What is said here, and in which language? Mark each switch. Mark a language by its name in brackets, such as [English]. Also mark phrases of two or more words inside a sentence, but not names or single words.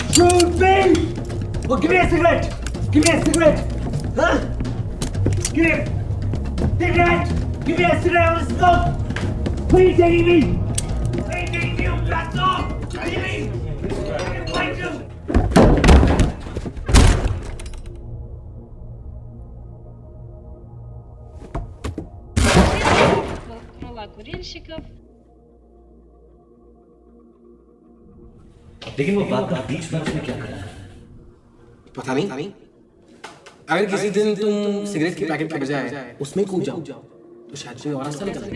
[English] Shoot me! Oh, give me a cigarette! Give me a cigarette! Huh? Give me a cigarette! Give me a cigarette, I want to smoke! Where are you taking me? Where are you taking me, you bastard? Leave me! Why you? [Russian] Крыла курильщиков. [Hindi] लेकिन वो बात बीच में क्या करा? पता नहीं। अगर किसी दिन तुम सिगरेट के पैकेट के बजाय उसमें कूद जाओ तो शायद कोई और रास्ता निकल जाए।